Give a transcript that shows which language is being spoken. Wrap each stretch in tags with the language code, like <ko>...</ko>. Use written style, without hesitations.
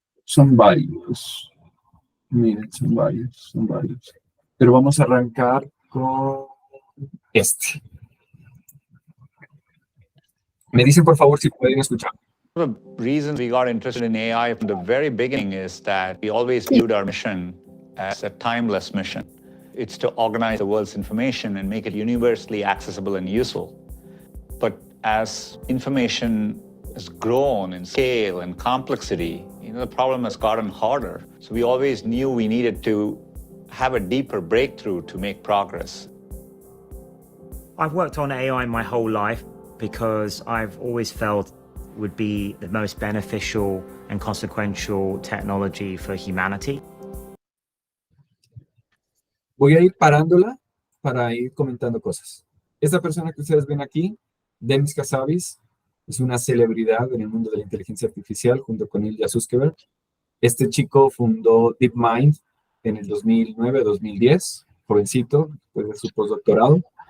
<es>Son varios. Miren, son varios. Pero vamos a arrancar con este. Me dicen, por favor, si pueden escuchar.</es> <en>The reason we got interested in AI from the very beginning is that we always viewed our mission as a timeless mission. It's to organize the world's information and make it universally accessible and useful. But as information has grown in scale and complexity, the problem has gotten harder. So we always knew we needed to have a deeper breakthrough to make progress. I've worked on AI my whole life because I've always felt would be the most beneficial and consequential technology for humanity.</en> <es>Voy a ir parándola para ir comentando cosas. Esta persona que ustedes ven aquí, Demis Hassabis, es una celebridad en el mundo de la inteligencia artificial junto con Ilya Sutskever. Este chico fundó DeepMind en el 2009-2010, jovencito, después de su postdoctorado.</es>